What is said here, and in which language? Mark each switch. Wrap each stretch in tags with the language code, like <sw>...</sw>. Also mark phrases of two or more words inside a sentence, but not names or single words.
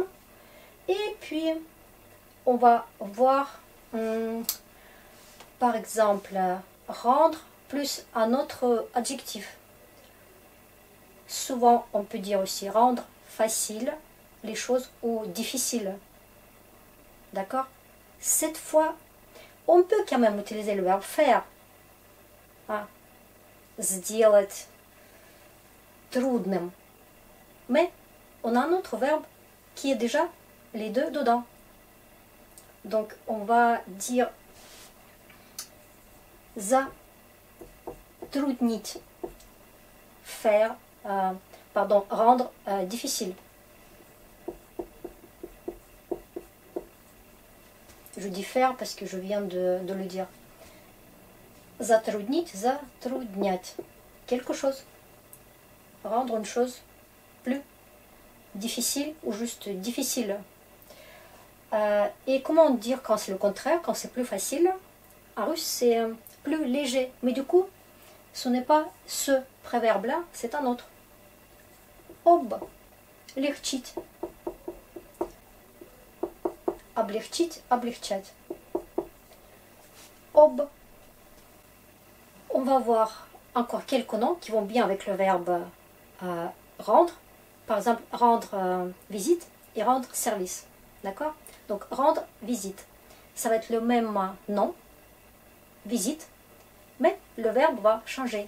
<fr>Et puis, on va voir, par exemple, rendre plus un autre adjectif. Souvent, on peut dire aussi rendre facile les choses ou difficile. D'accord? Cette fois, on peut quand même utiliser le verbe faire.</fr> <ru>Ah. Сделать трудным.</ru> <fr>Mais on a un autre verbe qui est déjà les deux dedans. Donc, on va dire затруднить, faire, rendre difficile. Je dis faire parce que je viens de le dire.</fr> <ru>Затруднить, затруднять.</ru> <fr>Quelque chose. Rendre une chose plus difficile ou juste difficile. Et comment dire quand c'est le contraire, quand c'est plus facile? En russe, c'est plus léger. Mais du coup, ce n'est pas ce préverbe-là, c'est un autre.</fr> <ru>Об. Легчить. Облегчить, облегчать. Об.</ru> <fr>On va voir encore quelques noms qui vont bien avec le verbe rendre. Par exemple, rendre visite et rendre service. D'accord? Donc, rendre visite. Ça va être le même nom, visite, mais le verbe va changer.</fr>